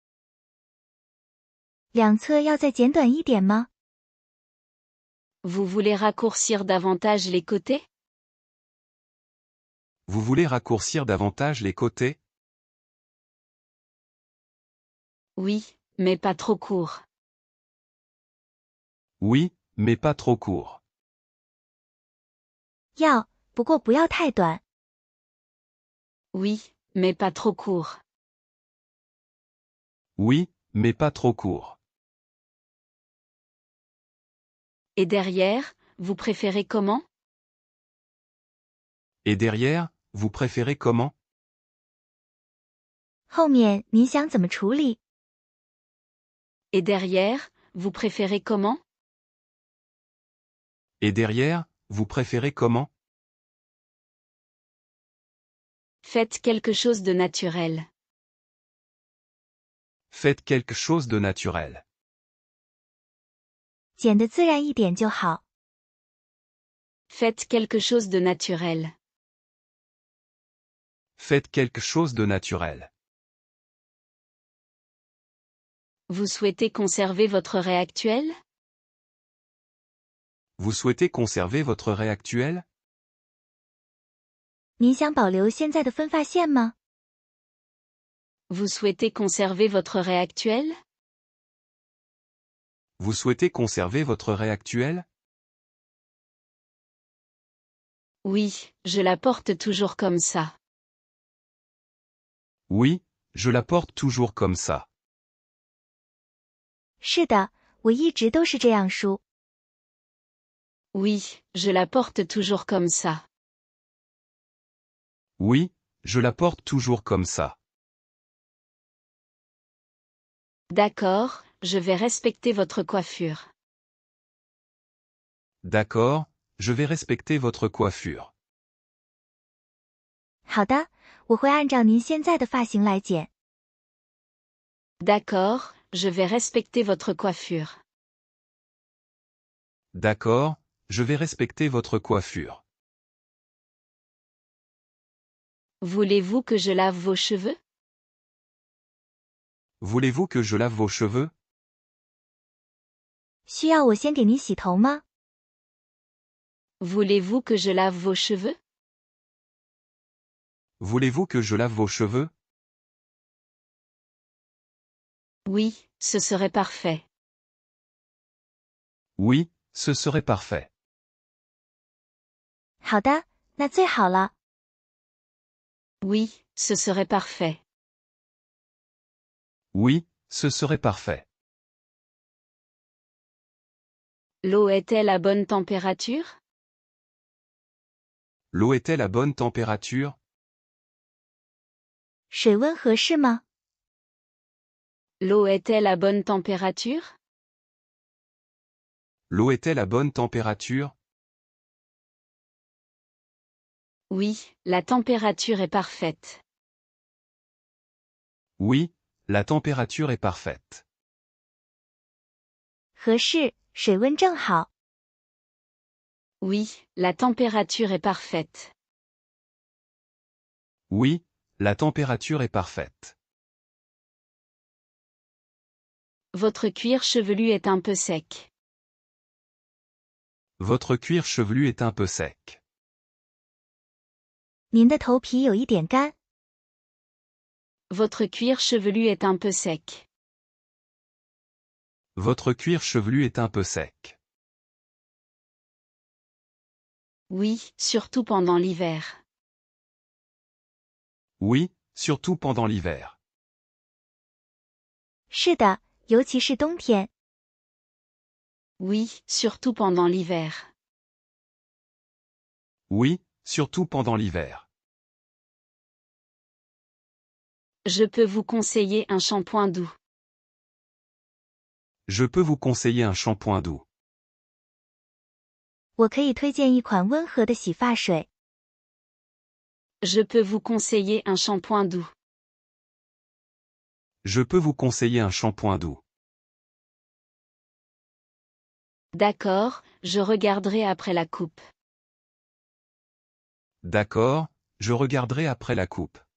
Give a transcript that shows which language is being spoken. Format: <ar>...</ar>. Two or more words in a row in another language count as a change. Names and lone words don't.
<zh>两侧要再剪短一点吗？</zh> <fr>Vous voulez raccourcir davantage les côtés? Vous voulez raccourcir davantage les côtés? Oui, mais pas trop court. Oui, mais pas trop court.</fr> <zh>要，不过不要太短。</zh> <fr>Oui, mais pas trop court. Oui, mais pas trop court. Et derrière, vous préférez comment? Et derrière, vous préférez comment?</fr> <zh>后面您想怎么处理？</zh> <fr>Et derrière, vous préférez comment? Et derrière, vous préférez comment? Faites quelque chose de naturel. Faites quelque chose de naturel.</fr> <zh>剪得自然一点就好。</zh> <fr>Faites quelque chose de naturel. Faites quelque chose de naturel. Vous souhaitez conserver votre raie actuelle? Vous souhaitez conserver votre raie actuelle?</fr> <zh>你想保留现在的分发线吗？</zh> <fr>Vous souhaitez conserver votre raie actuelle? Vous souhaitez conserver votre raie actuelle? Oui, je la porte toujours comme ça. Oui, je la porte toujours comme ça.</fr> <zh>是的，我一直都是这样梳。</zh> <fr>Oui, je la porte toujours comme ça. Oui, je la porte toujours comme ça. D'accord, je vais respecter votre coiffure. D'accord, je vais respecter votre coiffure.</fr> <zh>好的，我会按照您现在的发型来剪。</zh> <fr>D'accord, je vais respecter votre coiffure. D'accord, je vais respecter votre coiffure. Voulez-vous que je lave vos cheveux? Voulez-vous que je lave vos cheveux?</fr> <zh>需要我先给您洗头吗？</zh> <fr>Voulez-vous que je lave vos cheveux? Voulez-vous que je lave vos cheveux? Oui, ce serait parfait. Oui, ce serait parfait.</fr> <zh>好的，那最好了。</zh> <fr>Oui, ce serait parfait. Oui, ce serait parfait. L'eau est-elle à bonne température? L'eau est-elle à bonne température?</fr> <zh>水温合适吗？</zh> <fr>L'eau est-elle à bonne température? L'eau est-elle à bonne température? Oui, la température est parfaite. Oui, la température est parfaite.</fr> <zh>合适，水温正好。</zh> <fr>Oui, la température est parfaite. Oui, la température est parfaite. Votre cuir chevelu est un peu sec. Votre cuir chevelu est un peu sec.</fr> <zh>您的头皮有一点干。</zh> <fr>Votre cuir chevelu est un peu sec. Votre cuir chevelu est un peu sec. Oui, surtout pendant l'hiver. Oui, surtout pendant l'hiver.</fr> <zh>是的，尤其是冬天。</zh> <fr>Oui, surtout pendant l'hiver. Oui, surtout pendant l'hiver. Je peux vous conseiller un shampoing doux. Je peux vous conseiller un shampoing doux.</fr> <zh>我可以推荐一款温和的洗发水。</zh> <fr>Je peux vous conseiller un shampoing doux. Je peux vous conseiller un shampoing doux. D'accord, je regarderai après la coupe. D'accord, je regarderai après la coupe.</fr>